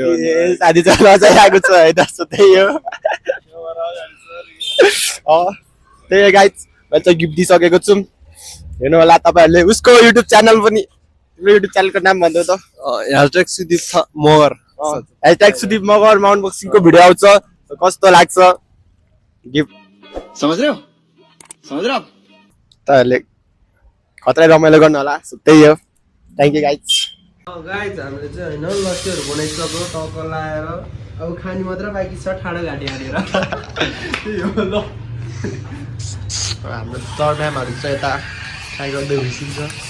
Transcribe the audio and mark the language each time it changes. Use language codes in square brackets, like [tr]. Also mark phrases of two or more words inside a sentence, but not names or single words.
[ne] साथी चाहिँ नचाहिरहेको छ है जस्तो त्यही हो त्यही हो गाइज मैले चाहिँ गिफ्ट दिइसकेको छु हेर्नु होला तपाईँहरूले उसको [en] YouTube channel [ne] पनि [en] YouTube channelको [ne] नाम भन्दै त ह्यासट्याग सुदीप मगर ह्यासट्याग सुदीप मगरमा अनबक्सिङको भिडियो आउँछ कस्तो लाग्छ गिफ्ट [hi] समझ रहे हो [ne] तपाईँहरूले खतरै रमाइलो गर्नु होला त्यही हो [en] thank you guys [ne] गाइज हामीले चाहिँ होइन लस्सीहरू बनाइसक्यो टक्क लाएर अब खाने मात्र बाँकी छ ठाडो घाँटी हालेर त्यही हो ल हाम्रो सर म्यामहरू चाहिँ यता ट्राई गर्दै हुइसिन्छ